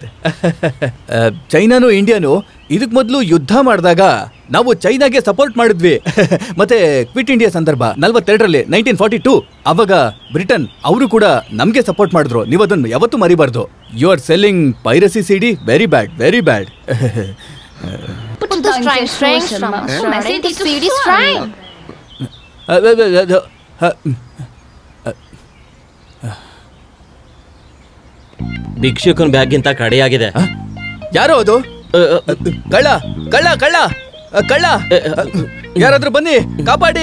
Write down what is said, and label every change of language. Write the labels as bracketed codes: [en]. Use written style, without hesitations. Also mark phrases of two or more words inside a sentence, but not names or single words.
[kn] ಚೈನಾನು ಇಂಡಿಯಾನು ಇದಕ್ ಮೊದಲು ಯುದ್ಧ ಮಾಡಿದಾಗ ನಾವು ಚೈನಾಗೆ ಸಪೋರ್ಟ್ ಮಾಡಿದ್ವಿ. ಮತ್ತೆ ಕ್ವಿಟ್ ಇಂಡಿಯಾ ಸಂದರ್ಭ 42ರಲ್ಲಿ 1942 ಅವಾಗ ಬ್ರಿಟನ್ ಅವರು ಕೂಡ ನಮ್ಗೆ ಸಪೋರ್ಟ್ ಮಾಡಿದ್ರು. ನೀವು ಅದನ್ನು ಯಾವತ್ತೂ ಮರಿಬಾರ್ದು. [en] You are selling piracy CD, very bad, very bad. [zh] 不知道你在说什么？买 CD 就 CD strike。 [kn] ಭಿಕ್ಷುಕನ ಬ್ಯಾಗ್ಗಿಂತ ಕಡೆಯಾಗಿದೆ. ಯಾರೋ ಅದು? ಕಳ್ಳ, ಕಳ್ಳ, ಕಳ್ಳ, ಕಳ್ಳ, ಯಾರಾದ್ರೂ ಬನ್ನಿ ಕಾಪಾಡಿ.